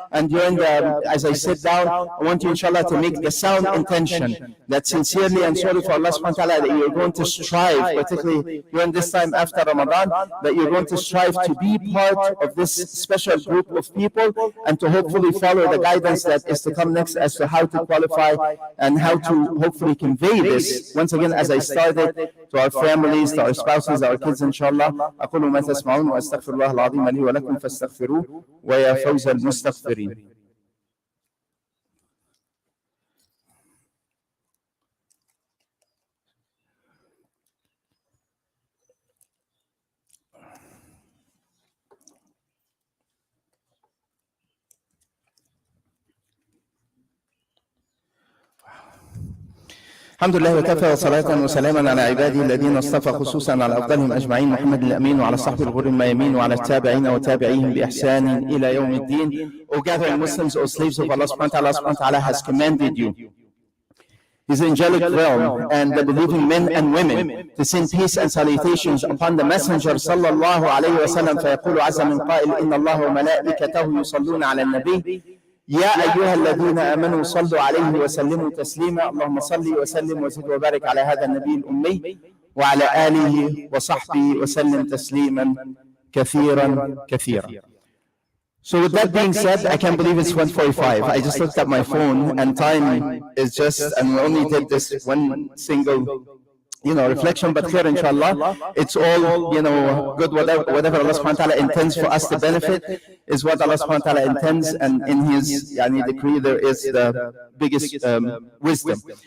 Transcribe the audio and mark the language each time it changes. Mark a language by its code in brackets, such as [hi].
[en] And during the, as I sit down, I want you, inshallah, to make the sound intention that sincerely and sorry for Allah subhanahu wa ta'ala that you're going to strive, particularly during this time after Ramadan, that you're going to strive to be part of this special group of people and to hopefully follow the guidance that is to come next as to how to qualify and how to hopefully convey this. Once again, as I started, to our families, to our spouses, our kids, inshallah. [ar] أقول ما تسمعون وأستغفر الله العظيم لي ولكم فاستغفروه ويا فوز المستغفرين. الحمد لله وكفى وصلاة وسلاما على عباده الذين اصطفى خصوصا على أفضلهم أجمعين محمد الأمين وعلى صحبه الغر الميامين وعلى التابعين وتابعيهم بإحسان إلى يوم الدين. [en] O gathering Muslims, O slaves of Allah subhanahu wa ta'ala has commanded you, His angelic realm, and the believing men and women, to send peace and salutations upon the Messenger sallallahu alayhi wa sallam. [ar] فيقول عز من قائل إن الله وملائكته يصلون على النبي يا أيها الذين آمنوا صلوا عليه وسلموا تسليما. اللهم صل وسلم وزد وبارك على هذا النبي الأمي وعلى آله وصحبه وسلم تسليما كثيرا كثيرا. [en] So with that being said, I can't believe it's 1:45. I just looked at my phone and time is just, and we only did this one single, you know, reflection, but here inshallah it's all, you know, good. Whatever Allah subhanahu wa ta'ala intends for us to benefit is what Allah subhanahu wa ta'ala intends, and in His decree there is the biggest wisdom.